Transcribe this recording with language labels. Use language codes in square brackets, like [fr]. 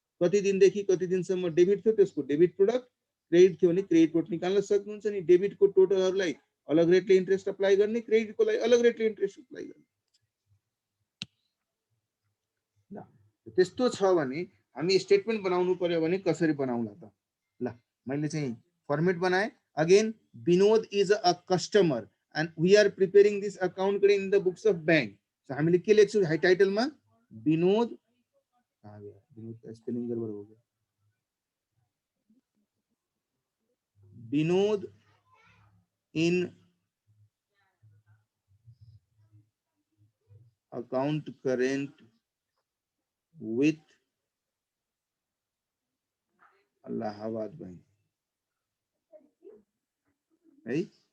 [ne] कति दिनदेखि कति दिनसम्म डेबिट थियो त्यसको डेबिट प्रोडक्ट, क्रेडिट थियो भने क्रेडिट प्रोडक्ट निकाल्न सक्नुहुन्छ नि। डेबिटको टोटलहरुलाई अलग रेटले इन्ट्रेस्ट अप्लाई गर्ने, क्रेडिटको लागि अलग रेटले इन्ट्रेस्ट अप्लाई गर्ने। ल त्यस्तो छ भने हामी स्टेटमेन्ट बनाउनु पर्यो भने कसरी बनाउला त? ल मैले चाहिँ फर्मेट बनाए। [en] Again Vinod is a customer and we are preparing this account in the books of bank. So [ne] हामीले के लेख्छौं हाई टाइटलमा? विनोद, कहाँ गयो [hi] विनोद का स्पेलिङ गडबड हो गयो। [en] Vinod in account current with Allahabad Bank, है?